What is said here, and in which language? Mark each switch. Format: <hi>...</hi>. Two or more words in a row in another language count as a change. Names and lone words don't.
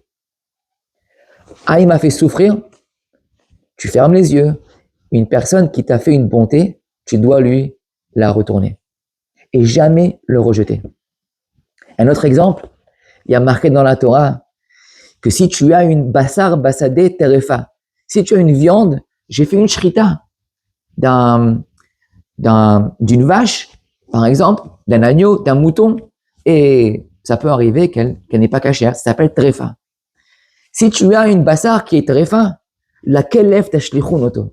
<fr>Ah, il m'a fait souffrir, tu fermes les yeux. Une personne qui t'a fait une bonté, tu dois lui la retourner et jamais le rejeter. Un autre exemple, il y a marqué dans la Torah que si tu as une</fr> <he>בשר בשדה טרפה,</he> <fr>si tu as une viande, j'ai fait une shrita d'une vache, par exemple, d'un agneau, d'un mouton, et ça peut arriver qu'elle n'est pas cachère, ça s'appelle terefa. Si tu as une basar qui est terefa, laquelle lève</fr> <he>תשליכון אותו.</he>